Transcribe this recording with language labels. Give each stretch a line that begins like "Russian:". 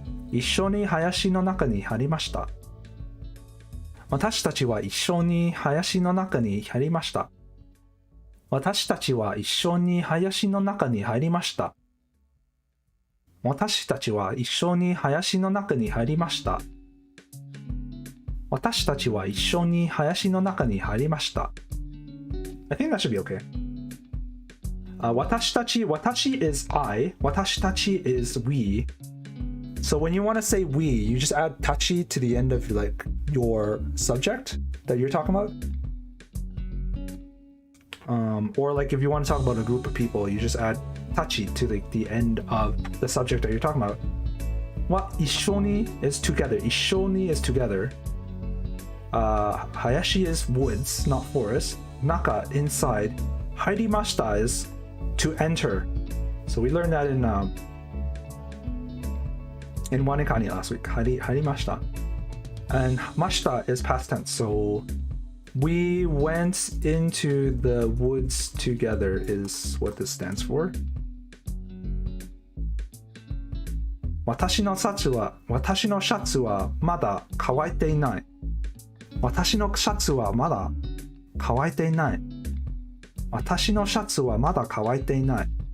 Japanese: 一緒に林の中に入りました。私たちは一緒に林の中に入りました。私たちは一緒に林の中に入りました。私たちは一緒に林の中に入りました。私たちは一緒に林の中に入りました。
English: I think that should be okay. 私たち is I, 私たち is we. So when you want to say we, you just add tachi to the end of like your subject that you're talking about. Or like if you want to talk about a group of people, you just add tachi to like the end of the subject that you're talking about. What ishoni is together. Ishoni is together. Hayashi is woods, not forest. Naka inside. Harimashita is to enter. So we learned that in Wanikani last week. Harimashita. And mashita is past tense. So we went into the woods together is what this stands for.
Japanese: 私のシャツはまだ乾いていない。私のシャツはまだ乾いていない。私のシャツはまだ乾いていない。